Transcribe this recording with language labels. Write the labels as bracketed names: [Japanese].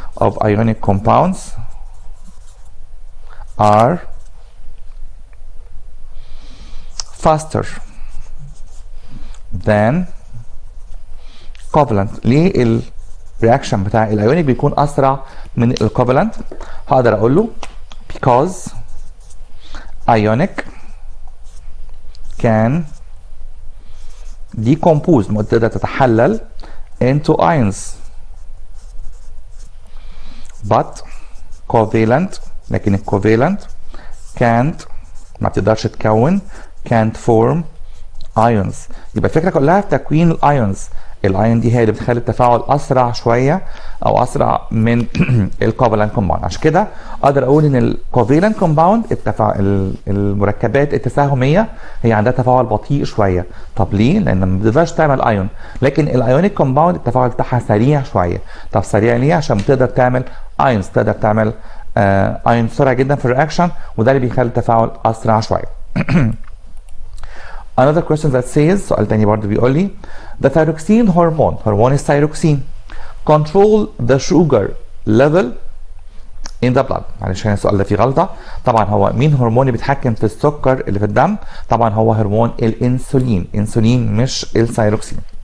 [English] of ionic compounds are faster than covalent. [Arabic] ليه الرياكشن بتاع الايونيك بيكون اسرع من الكوفالنت؟ هقدر اقول له [English] because ionic can decompose، [Arabic] تقدر تتحلل [English] into ions but covalent، [Arabic] لكن الكوفالنت [English] can't، [Arabic] ما بتقدرش تكون [English] can't form ions. [Arabic] يبقى الفكره كلها في تكوين الايونز. الايون دي هي اللي بتخلي التفاعل اسرع شويه او اسرع من الكوفالنت كومباوند. عشان كده اقدر اقول ان الكوفالنت كومباوند المركبات التساهميه هي عندها تفاعل بطيء شويه. طب ليه؟ لان ما بتقدرش تعمل ايون. لكن الايونيك كومباوند التفاعل بتاعها سريع شويه. طب سريع ليه؟ عشان بتقدر تعمل ايونز، تقدر تعمل ايون بسرعه جدا في الرياكشن، وده اللي بيخلي التفاعل اسرع شويه. [English] Another question that says، [Arabic] سؤال تاني برضه بيقول لي [English] the thyroxine hormone، [Arabic] هرمون الثيروكسين [English] control the sugar level in the blood. [Arabic] معلش هنا السؤال ده فيه غلطه، طبعا هو مين هرمون اللي بيتحكم في السكر اللي في الدم؟ طبعا هو هرمون الانسولين، انسولين مش الثيروكسين.